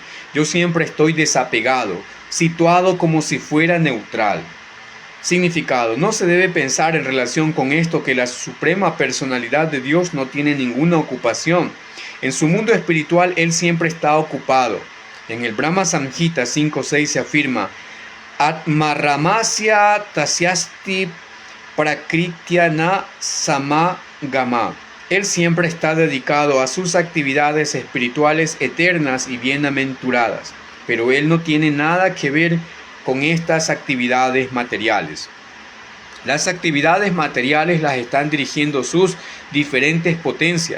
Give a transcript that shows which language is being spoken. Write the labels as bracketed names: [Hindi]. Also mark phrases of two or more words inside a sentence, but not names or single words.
[Spanish] Yo siempre estoy desapegado, situado como si fuera neutral. Significado: no se debe pensar en relación con esto que la suprema personalidad de Dios no tiene ninguna ocupación. En su mundo espiritual Él siempre está ocupado. En el Brahma Samhita 5.6 se afirma: [Sanskrit] Atmaramasya tasyasti prakrityana samagama. [Spanish] Él siempre está dedicado a sus actividades espirituales eternas y bienaventuradas, pero Él no tiene nada que ver con estas actividades materiales. Las actividades materiales las están dirigiendo sus diferentes potencias.